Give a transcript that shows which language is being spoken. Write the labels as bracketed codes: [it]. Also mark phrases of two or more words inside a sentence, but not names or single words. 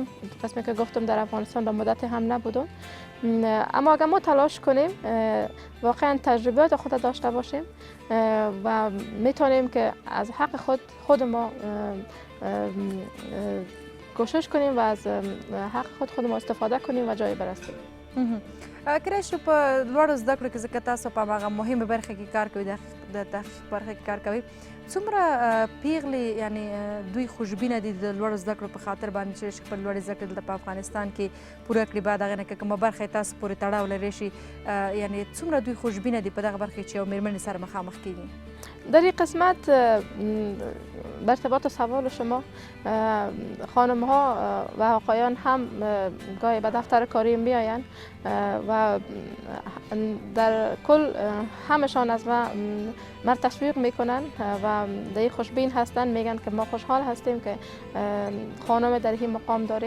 [fa] قسمی که گفتم در افغانستان به مدت هم نبودم، اما اگر ما تلاش کنیم واقعا تجربیات خود داشته باشیم و میتونیم که از حق خود ما کوشش کنیم و از حق خود ما استفاده کنیم و جایی برسیم. [ps] کله چې په لوړو زده کړو کې ځکه تاسو په هغه مهمه برخه کې کار کوئ، د تحقیق برخه کې کار کوئ، څومره پیغلې یعنی دوی خوشبینه دي د لوړو زده کړو په خاطر باندې چې خپل لوړې زده کړې دلته په افغانستان کې پوره کړي، بعد هغې نه که کومه برخه یې تاسو پورې تړاو لري شي، یعنی څومره دوی خوشبینه دي په دغه برخه کې چې یو مېرمنې سره مخامخ کېږي؟ [fa] در این قسمت بر ارتباط سوال شما، خانم ها و آقایان هم گاهی به دفتر کاری می آیند و در کل همشان از ما تشویق میکنن و در خوشبین هستن، میگن که ما خوشحال هستیم که خانم در این مقام داریم.